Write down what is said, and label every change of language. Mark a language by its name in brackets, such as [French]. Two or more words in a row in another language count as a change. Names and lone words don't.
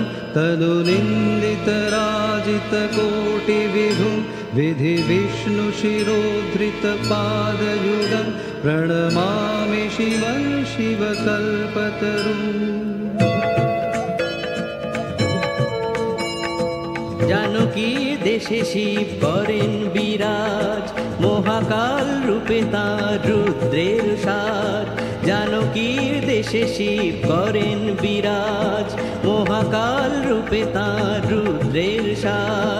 [Sanskrit] तनु निन्दित राजित कोटि विभुं विधि विष्णु शिरोधृत पादयुगं प्रणमामि शिवं शिवकल्पतरुम् [Bangla] জানকীর দেশে শিব করেন বিরাজ মহাকাল রূপে তাঁর রুদ্রের সাজ জানকীর দেশে শিব করেন বিরাজ মহাকাল রূপে তাঁর রুদ্রের সাজ